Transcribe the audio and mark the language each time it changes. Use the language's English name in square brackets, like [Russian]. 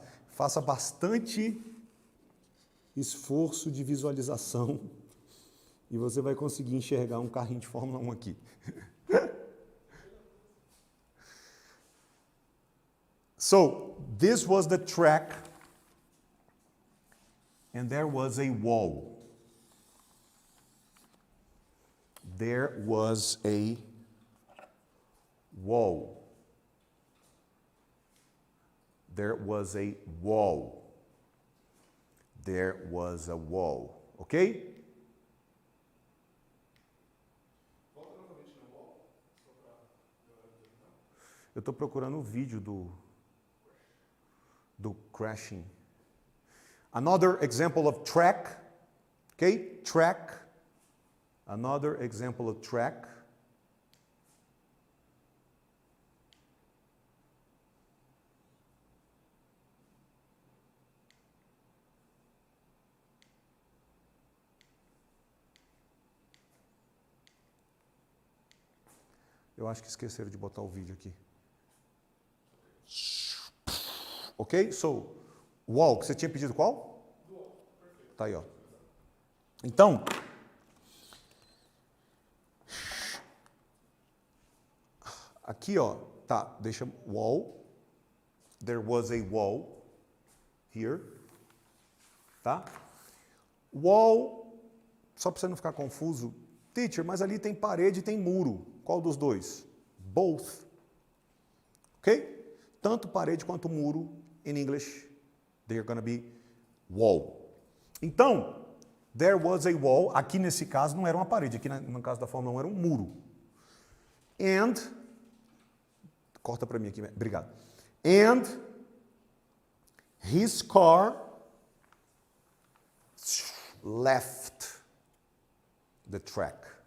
[Portuguese] Faça bastante esforço de visualização e você vai conseguir enxergar um carrinho de Fórmula 1 aqui. [English] So, this was the track and there was a wall. There was a wall. There was a wall. There was a wall. Ok? [Portuguese] Eu estou procurando um vídeo do crashing. [English] Another example of track. Ok? Track. Another example of track. [Portuguese] Eu acho que esqueceram de botar o vídeo aqui. Ok? So, wall, que você tinha pedido qual? Tá aí, ó. Então, aqui, ó, tá, deixa wall. [English] There was a wall here. Tá? [Portuguese] Wall, só para você não ficar confuso, teacher, mas ali tem parede e tem muro. Qual dos dois? Both. Ok? Tanto parede quanto muro, [English] in English, they're going to be wall. Então, there was a wall. [Portuguese] Aqui nesse caso não era uma parede. Aqui no caso da Fórmula 1 era um muro. And, corta para mim aqui, obrigado. [English] And his car left the track.